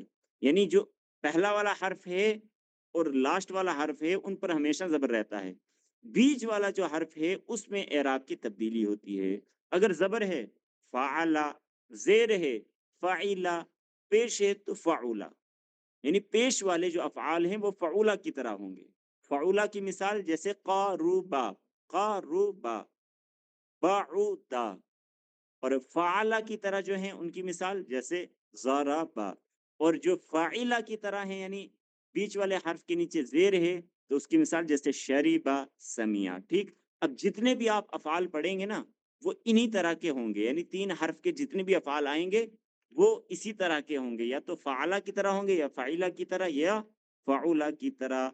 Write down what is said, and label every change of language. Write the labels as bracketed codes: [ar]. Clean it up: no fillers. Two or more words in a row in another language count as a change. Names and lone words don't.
[ur] یعنی جو پہلا والا حرف ہے اور لاسٹ والا حرف ہے ان پر ہمیشہ زبر رہتا ہے، بیچ والا جو حرف ہے اس میں اعراب کی تبدیلی ہوتی ہے۔ اگر زبر ہے فعلا، زیر ہے فعلا، پیش ہے تو فعولا، یعنی پیش والے جو افعال ہیں وہ فعولا کی طرح ہوں گے۔ فعولا کی مثال جیسے [ar] قاروبا، قاروبا، بعودا، [ur] اور فعلا کی طرح جو ہیں ان کی مثال جیسے ضربا، اور جو فاعلہ کی طرح ہیں یعنی بیچ والے حرف کے نیچے زیر ہے تو اس کی مثال جیسے شریبا، سمیا، ٹھیک۔ اب جتنے بھی آپ افعال پڑھیں گے نا وہ انہی طرح کے ہوں گے، یعنی 3 حرف کے جتنے بھی افعال آئیں گے وہ اسی طرح کے ہوں گے، یا تو فعلا کی طرح ہوں گے، یا فاعلہ کی طرح، یا فعولا کی طرح۔